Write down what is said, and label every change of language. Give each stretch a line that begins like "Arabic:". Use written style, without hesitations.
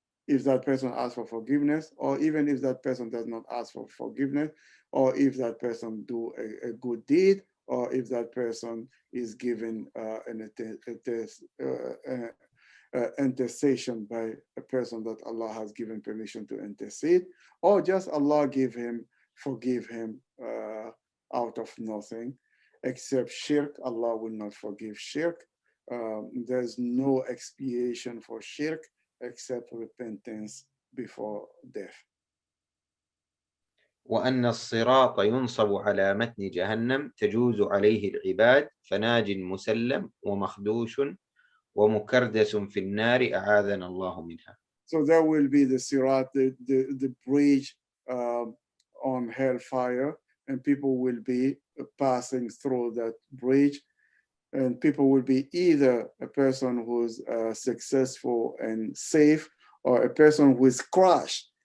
English: if that person asks for forgiveness, or even if that person does not ask for forgiveness, or if that person do a good deed, or if that person is given an intercession by a person that Allah has given permission to intercede, or just Allah forgive him out of nothing. Except shirk, Allah will not forgive shirk. There's no expiation for shirk except repentance before death.
Arabic: وأن الصراط ينصب على متن جهنم تجوز عليه العباد فناج مسلم ومخدوش ومكردس في النار أعاذنا الله منها.
English: So there will be the sirat, the bridge on hellfire, and people will be passing through that bridge, and people will be either a person who's successful and safe, or a person who is crushed.